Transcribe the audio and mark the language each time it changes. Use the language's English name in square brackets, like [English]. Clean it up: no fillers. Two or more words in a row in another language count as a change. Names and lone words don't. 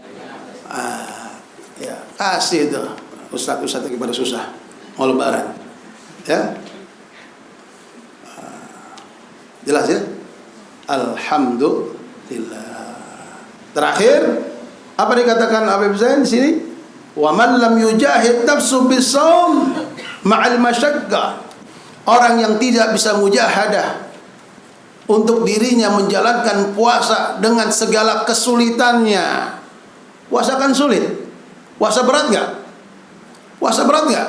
[Indonesian] Ya, kasih itu ustaz-ustaz lagi pada susah mau lebaran. Ya. Jelas ya? Alhamdulillah. Terakhir, apa dikatakan Habib Zain di sini? [Arabic] ومن لم يجاهد نفسه بصوم مع المشقة. [Indonesian] Orang yang tidak bisa mujahadah untuk dirinya menjalankan puasa dengan segala kesulitannya. Puasa kan sulit. Puasa berat nggak? Puasa berat nggak?